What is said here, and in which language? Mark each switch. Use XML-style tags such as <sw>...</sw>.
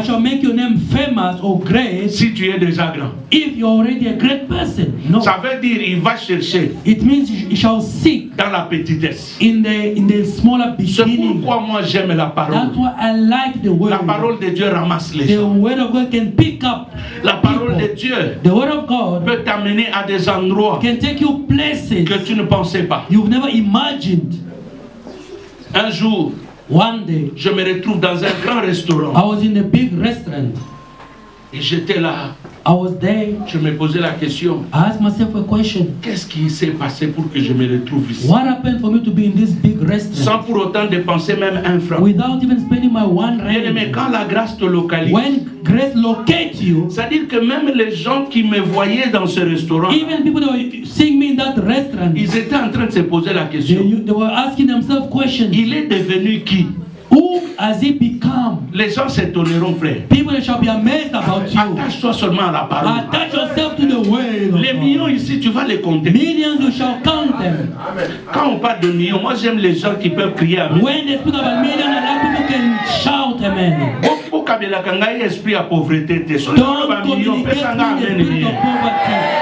<en>I shall make your name famous or great</en> <fr>si tu es déjà grand.</fr> <en>if you're already a great person. No.</en> <fr>Ça veut dire il va chercher</fr> <en>It means you shall seek</en> <fr>dans la petitesse.</fr> <en>in the smaller</en> <fr>C'est</fr> <en>beginning.</en> <fr>pourquoi moi j'aime la parole.</fr> <en>That's why I like the word.</en> <fr>La parole de Dieu ramasse les</fr> <en>The</en> <fr>gens.</fr> <en>word of God can pick up</en> <fr>La parole de</fr> <en>people.</en> <fr>Dieu</fr> <en>The word of God</en> <fr>peut t'amener à des endroits</fr> <en>can take you places</en> <fr>que tu ne pensais pas.</fr> <en>you've never imagined.</en> <fr>Un jour,</fr> <en>One day,</en> <fr>je me retrouve dans un grand restaurant</fr> <en>I was in a big restaurant.</en> <fr>et j'étais là.</fr> <en>I was there.</en> <fr>Je me posais la question,</fr> <en>I asked myself a question.</en> <fr>qu'est-ce qui s'est passé pour que je me retrouve ici?</fr> <en>What happened for me to be in this big</en> <fr>Sans</fr> <en>restaurant</en> <fr>pour autant dépenser même un franc.</fr> <en>without even spending my one</en> <fr>Bien-aimé,</fr> <en>rand?</en> <fr>quand la grâce te localise,</fr> <en>When grace locates you,</en> <fr>c'est-à-dire que même les gens qui me voyaient dans ce restaurant,</fr> <en>even people that were seeing me in that restaurant,</en> <fr>ils étaient en train de se poser la question,</fr> <en>they were asking themselves questions.</en> <fr>il est devenu qui?</fr> <en>Who has he become?</en> <fr>Les gens s'étonneront, frère.</fr> <en>People shall be amazed about you.</en> <fr>Attache-toi seulement à la parole.</fr> <en>Attach yourself to the word of</en> <fr>Les</fr> <en>God.</en> <fr>millions ici, tu vas les compter.</fr> <en>Millions, you shall count them.</en> <fr>Quand on parle de millions, moi j'aime les gens qui peuvent crier amen.</fr> <en>When they speak about millions, a lot of people can shout amen. Don't Don't communicate with the spirit of poverty.</en>